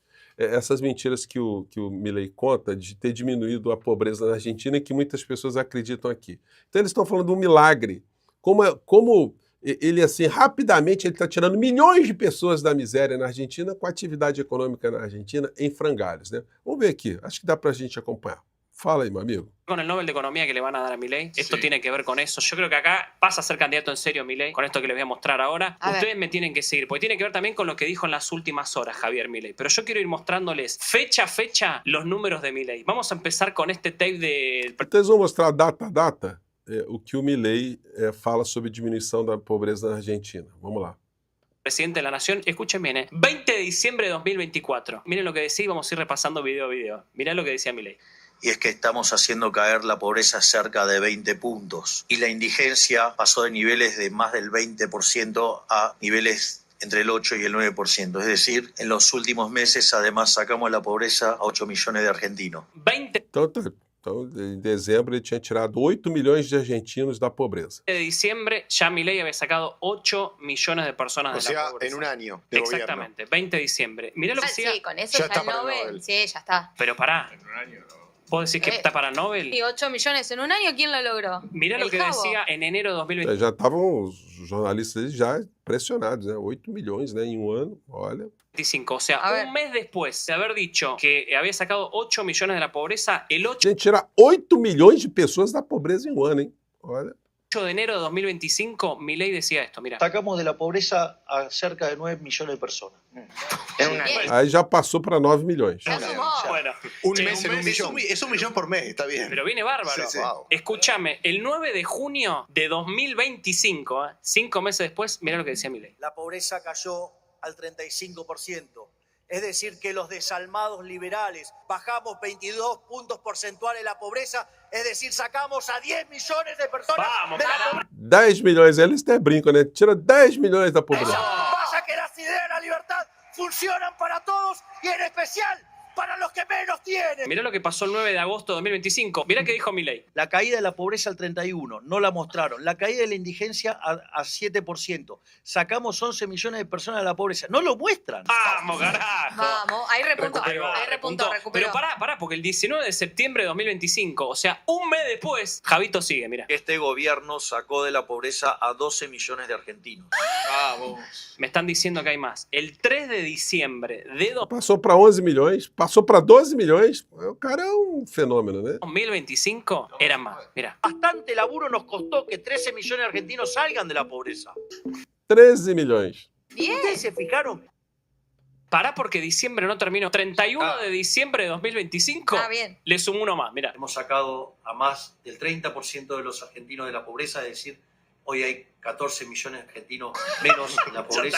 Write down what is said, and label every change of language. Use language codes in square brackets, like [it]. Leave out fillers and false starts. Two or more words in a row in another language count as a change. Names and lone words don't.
[pt] Essas mentiras que o Milei conta de ter diminuído a pobreza na Argentina e que muitas pessoas acreditam aqui. Então eles estão falando de um milagre. Como ele, assim, rapidamente, ele está tirando milhões de pessoas da miséria na Argentina com a atividade econômica na Argentina em frangalhos, né? Vamos ver aqui, acho que dá para a gente acompanhar. Fala aí, meu amigo. [es] Con el Nobel de Economía que le van a dar a Milei, esto tiene que ver con eso. Yo creo que acá pasa a ser candidato en serio Milei, con esto que les voy a mostrar ahora. Ustedes me tienen que seguir, porque tiene que ver también con lo que dijo en las últimas horas Javier Milei. Pero yo quiero ir mostrándoles fecha a fecha los números de Milei. Vamos a empezar con este tape de... [pt] Então eles vão mostrar data a data o que o Milei fala sobre diminuição da pobreza na Argentina. Vamos lá. [es] Presidente de la Nación, escuchen bien, 20 de diciembre de 2024. Miren lo que decía y vamos a ir repasando video a video. Mirá lo que decía Milei. Y es que estamos haciendo caer la pobreza cerca de 20 puntos. Y la indigencia pasó de niveles de más del 20% a niveles entre el 8 y el 9%. Es decir, en los últimos meses, además, sacamos la pobreza a 8 millones de argentinos. 20 [pt] Então, em dezembro, ele tinha tirado 8 milhões de argentinos da pobreza. [es] de diciembre, ya Milei había sacado 8 millones de personas de la pobreza. En un año de Exactamente, 20 de diciembre. Mirá lo que decía. Sí, con eso Ya ya, está el para el Nobel. Nobel. Sí, ya está. Pero pará. ¿Vos decís que está para Nobel? Y 8 millones en un año, ¿quién lo logró? Mirá lo El que Jabo. decía en enero de 2020. [pt] Já estavam os jornalistas já pressionados, né? 8 milhões, né, em um ano, olha. [es] 25. O sea, A ver. un mes después de haber dicho que había sacado 8 millones de la pobreza, el 8 [pt] A gente tira 8 milhões de pessoas da pobreza em um ano, hein? Olha. [es] de enero de 2025, Milei decía esto, mira. Sacamos de la pobreza a cerca de 9 millones de personas. En un año. Bien. [pt] Aí já passou para 9 milhões. [es] Ya sumó. Bueno, Un che, mes en un millón. Es un millón por mes, está bien. pero viene bárbaro. Sí, sí. Wow. Escúchame, el 9 de junio de 2025, 5 meses después, mira lo que decía Milei. La pobreza cayó al 35%. Es decir, que los desalmados liberales bajamos 22 puntos porcentuales la pobreza, es decir, sacamos a 10 millones de personas Vamos, de la caramba. [pt] 10 milhões, eles até brincam, né? Tira 10 milhões da pobreza. [es] Vaya que las ideas de la libertad funcionan para todos y en especial para los que menos tienen. Mirá lo que pasó el 9 de agosto de 2025. Mirá que dijo Milei. La caída de la pobreza al 31, no la mostraron. La caída de la indigencia a 7%. Sacamos 11 millones de personas de la pobreza. No lo muestran. ¡Vamos, carajo! Vamos, ahí repuntó. Recuperó, Ahí repuntó, recuperó. Pero pará, porque el 19 de septiembre de 2025, o sea, un mes después, Javito sigue, mira. Este gobierno sacó de la pobreza a 12 millones de argentinos. Vamos. Me están diciendo que hay más. El 3 de diciembre de [pt] Passou para 11 milhões, passou para 12 milhões. O cara é um fenômeno, né? [es] 2025 eran más. Mira. Bastante laburo nos costó que 13 millones de argentinos salgan de la pobreza. [pt] 13 milhões. [es] Bien. ¿Ustedes se fijaron? Pará porque diciembre no terminó. 31 de diciembre de 2025. Ah, bien. Le sumo uno más, mira. Hemos sacado a más del 30% de los argentinos de la pobreza, es decir, hoy hay 14 millones de argentinos menos en la pobreza.